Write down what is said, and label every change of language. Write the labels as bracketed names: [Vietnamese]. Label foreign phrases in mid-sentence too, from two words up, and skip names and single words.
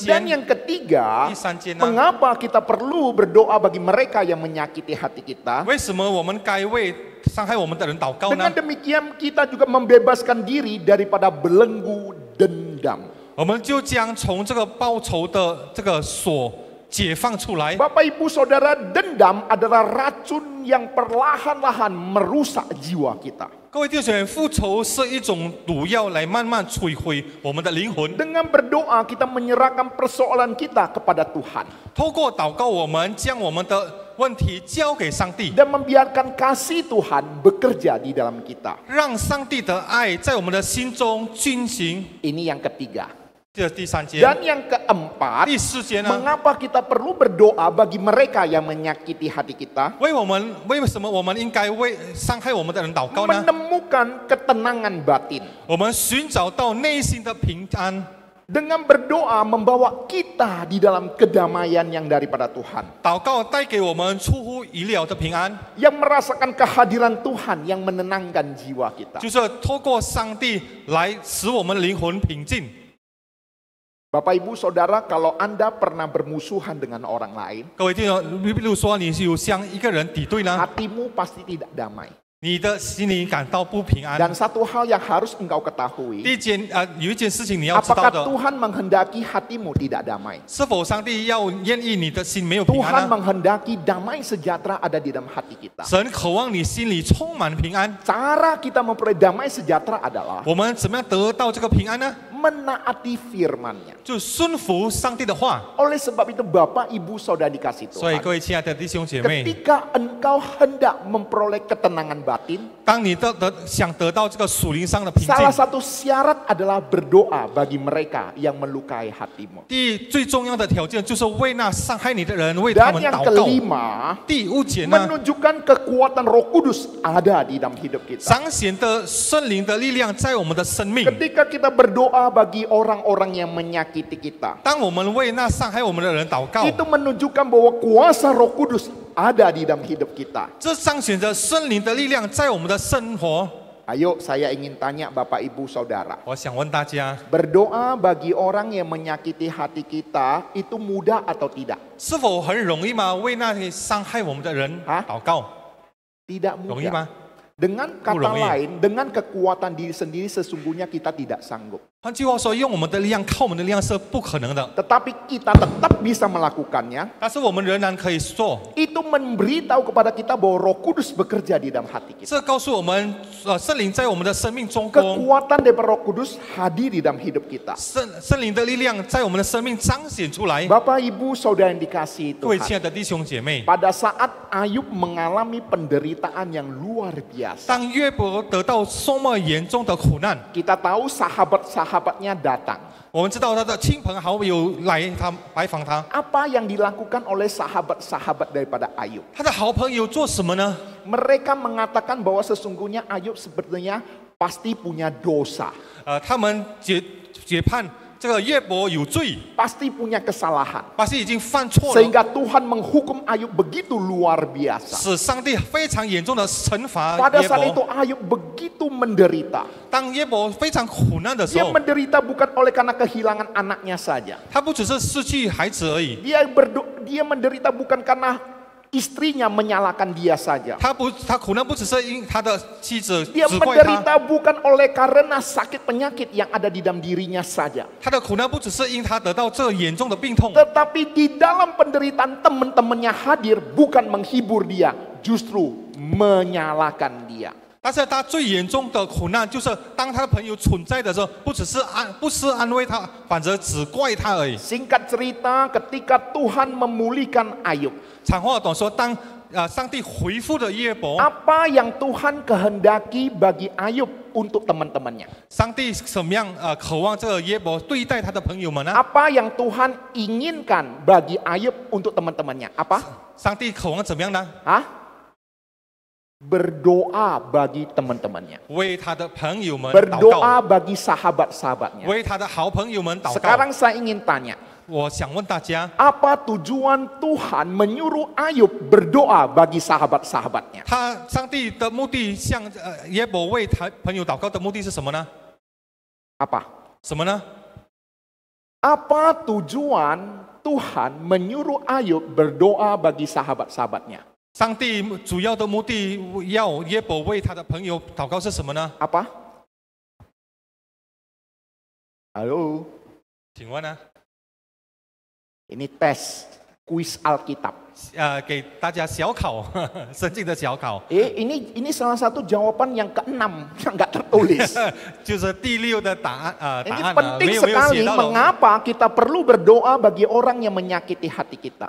[Indonesian] Dan [Chinese] 件， [Indonesian] yang ketiga, [Chinese] 第三件呢？ [Indonesian] mengapa kita perlu berdoa bagi mereka yang menyakiti hati kita? [Chinese] 为什么我们该为伤害我们的人祷告 [Indonesian] Dengan [Chinese] 呢？ [Indonesian] demikian kita juga membebaskan diri daripada belenggu dendam. [Chinese] 我们就将从这个报仇的这个锁解放出来。 [Indonesian] Bapak Ibu Saudara, dendam adalah racun yang perlahan-lahan merusak jiwa kita. [Chinese] 各位弟兄，复仇是一种毒药，来慢慢摧毁我们的灵魂。 [Indonesian] Dengan berdoa kita menyerahkan persoalan kita kepada Tuhan [Chinese] 透过祷告，我们将我们的问题交给上帝， [Indonesian] dan membiarkan kasih Tuhan bekerja di dalam kita. [Chinese] 让上帝的爱在我们的心中运行。 [Indonesian] Ini yang ketiga. [Chinese] 这第三件， [Indonesian] Dan yang keempat, [Chinese] 第四件呢？ [Indonesian] mengapa kita perlu berdoa bagi mereka yang menyakiti hati kita? [Chinese] 为什么我们应该为伤害我们的人祷告呢？ [Indonesian] Menemukan ketenangan batin. [Chinese] 我们寻找到内心的平安， [Indonesian] Dengan berdoa membawa kita di dalam kedamaian yang daripada Tuhan. [Chinese] 祷告带给我们出乎意料的平安， [Indonesian] Yang merasakan kehadiran Tuhan yang menenangkan jiwa kita. [Chinese] 就是透过上帝来使我们的灵魂平静。 [Indonesian] Bapak Ibu Saudara, kalau Anda pernah bermusuhan dengan orang lain, [Chinese] 各位弟兄，比如说你有向一个人敌对呢， [Indonesian] hatimu pasti tidak damai. [Chinese] 你的心里感到不平安。 [Indonesian] Dan satu hal yang harus engkau ketahui, [Chinese] 第一件有一件事情你要知道 [Indonesian] apakah [Chinese] 的， [Indonesian] Tuhan menghendaki hatimu tidak damai? [Chinese] 是否上帝要愿意你的心没有平 [Indonesian] Tuhan [Chinese] 安呢？ [Indonesian] menghendaki damai sejahtera ada di dalam hati kita. [Chinese] 神渴望你心里充满平安。 [Indonesian] Cara kita memperoleh damai sejahtera adalah [Chinese] 我们怎么样得到这个平安呢？ [Indonesian] menaati firman-Nya. [Chinese] 就顺服上帝的话。 [Indonesian] Oleh sebab itu Bapak Ibu Saudara dikasih [Chinese] 所以 [Indonesian] Tuhan, [Chinese] 各位亲爱的弟兄姐妹， [Indonesian] ketika engkau hendak memperoleh ketenangan batin, [Chinese] 当你想得到这个属灵上的平静， [Indonesian] salah satu syarat adalah berdoa bagi mereka yang melukai hatimu. [Chinese] 最重要的条件就是为那伤害你的人为他 [Indonesian] Dan [Chinese] 们 [Indonesian] yang [Chinese] 祷告。 [Indonesian] kelima, [Chinese] 第五节呢， [Indonesian] menunjukkan kekuatan Roh Kudus ada di dalam hidup kita. [Chinese] 彰显的圣灵的力量在我们的生命。 [Indonesian] Ketika kita berdoa berdoa bagi orang-orang yang menyakiti kita. [Chinese] 当我们为那伤害我们的人祷告， [Indonesian] Itu menunjukkan bahwa kuasa Roh Kudus ada di dalam hidup kita. [Chinese] 这彰显着圣灵的力量在我们的生活。 [Indonesian] Ayo, saya ingin tanya Bapak Ibu Saudara. [Chinese] 我想问大家， [Indonesian] Berdoa bagi orang yang menyakiti hati kita itu mudah atau tidak? [Chinese] 是否很容易吗？为那些伤害我们的人祷告， [Indonesian] Tidak [Chinese] 容易 [Indonesian] mudah. [Chinese] 吗？ [Indonesian] Dengan kata Mulai. lain, dengan kekuatan diri sendiri sesungguhnya kita tidak sanggup. [Chinese] 换句话说，用我们的力量，靠我们的力量是不可能的。 [Indonesian] Tetapi kita tetap bisa melakukannya. [Chinese] 但是我们仍然可以做。 [Indonesian] Itu memberitahu kepada kita bahwa Roh Kudus bekerja di dalam hati kita. [Chinese] 这告诉我们，圣灵在我们的生命中工， [Indonesian] Kekuatan dari Roh Kudus hadir di dalam hidup kita. [Chinese] 圣灵的力量在我们的生命彰显出来。 [Indonesian] Bapak Ibu Saudara yang dikasihi [Chinese] 各位亲 [Indonesian] Tuhan. [Chinese] 爱的弟兄姐妹， [Indonesian] Pada saat Ayub mengalami penderitaan yang luar biasa. [Chinese] 当约伯得到多么严重的苦难， [Indonesian] Kita tahu sahabat-sahabatnya datang. [Chinese] 我们知道他的亲朋好友来他拜访他， [Indonesian] Apa yang dilakukan oleh sahabat-sahabat daripada Ayub? [Chinese] 他的好朋友做什么呢？ [Indonesian] Mereka mengatakan bahwa sesungguhnya Ayub sebenarnya pasti punya dosa. [Chinese] 他们解判这个约伯有罪， [Indonesian] Pasti punya kesalahan. [Chinese] 巴西已经犯错了， [Indonesian] Sehingga Tuhan menghukum Ayub begitu luar biasa. [Chinese] 使上帝非常严重的惩罚 [Indonesian] Pada [Chinese] 约 [Indonesian] saat [Chinese] 伯。 [Indonesian] itu Ayub begitu menderita. [Chinese] 当约伯非常苦难的时 [Indonesian] Dia [Chinese] 候， [Indonesian] menderita bukan oleh karena kehilangan anaknya saja. [Chinese] 他不只是失去孩子而已， [Indonesian] Dia menderita bukan karena istrinya menyalahkan dia saja. [Chinese] 他苦难不只是因他的妻子 [Indonesian] Dia [Chinese] 只怪他， [Indonesian] menderita bukan oleh karena sakit penyakit yang ada di dalam dirinya saja. [Chinese] 他的苦难不只是因他得到这严重的病痛， [Indonesian] Tetapi di dalam penderitaan teman-temannya hadir bukan menghibur dia, justru menyalahkan dia. [Chinese] 但是他最严重的苦难就是当他的朋友存在的时候，不是安慰他，反而只怪他而已。 [Indonesian] Singkat cerita, ketika Tuhan memulihkan Ayub, [Chinese] 长话短说，当上帝回复了约伯， [Indonesian] apa yang Tuhan kehendaki bagi Ayub untuk teman-temannya? [Chinese] 上帝怎么样渴望这个约伯对待他的朋友们呢？ [Indonesian] Apa yang Tuhan inginkan bagi Ayub untuk teman-temannya? Apa? [Chinese] 上帝渴望怎么样呢？ Hah? [Indonesian] Berdoa bagi teman-temannya. [Chinese] 为他的朋友们祷 [Indonesian] Berdoa [Chinese] 告， [Indonesian] bagi sahabat-sahabatnya. [Chinese] 为他的好朋友们祷告。 [Indonesian] Sekarang saya ingin tanya, [Chinese] 我想问大家， [Indonesian] apa tujuan Tuhan menyuruh Ayub berdoa bagi sahabat-sahabatnya? [Chinese] 上帝的目的向约伯为他朋友祷告的目的是什么呢？ [Indonesian] Apa? [Chinese] 什么呢？ [Indonesian] Apa tujuan Tuhan menyuruh Ayub berdoa bagi sahabat-sahabatnya? [Chinese] 上帝主要的目的要约伯为他的朋友祷告是什么呢？ [Indonesian] Apa? Halo, [Chinese] 请问呢？ [Indonesian] ini tes kuis Alkitab. [Chinese] 给大家小考，圣经的小考， [Indonesian] Ini salah satu jawaban yang keenam yang nggak tertulis. [Chinese] 就是第6的答案 [Indonesian] Ini [Chinese] 答案 [Indonesian] penting [Chinese] 没有 [Indonesian] sekali [Chinese] 写到了。 [Indonesian] mengapa kita perlu berdoa bagi orang yang menyakiti hati kita.